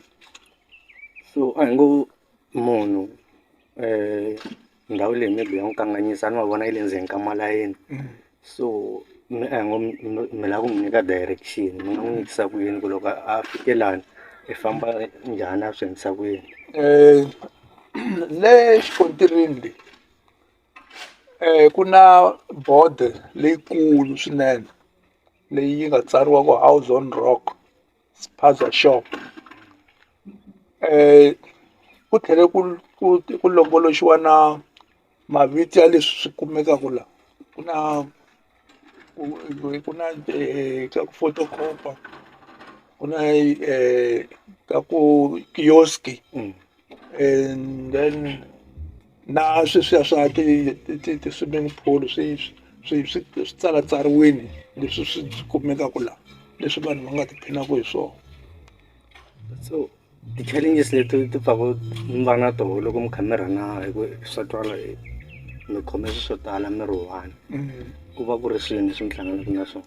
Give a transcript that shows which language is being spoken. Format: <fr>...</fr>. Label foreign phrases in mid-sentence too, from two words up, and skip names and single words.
<ts>so a hi ngo munhu ndhawu leyi maybe ya n'wi kanganyisa ni ma vona yi le ndzeni ka malayeni so a hi ngo mi lava ku mi nyika direction mi nga n'wi nyikisa ku yini ku loko a fike lani i famba njhani a swi endlisa ku yini le xikontirini leyi ku na board leyikulu swinene leyi nga tsariwa ku House on Rock spaza shop ku tlhele ku longoloxiwa na mavito ya leswi swi kumekaka la ku na ka ku photocopa ku na ka ku kiosk</ts> <en>and then</en> <ts>na sweswiya swa ti</ts> <en>swimming pool</en> <ts>swi tsalatsariwini leswi swi kumekaka la leswi vanhu va nga tiphinaka hi swona so ti-challenges leti ti pfaku mi va na toho loko mi kha mi rhana hi ku swa twala mi khome swi swo tala mi ri one ku va ku ri swini leswi mi hlanganaka na swona</ts>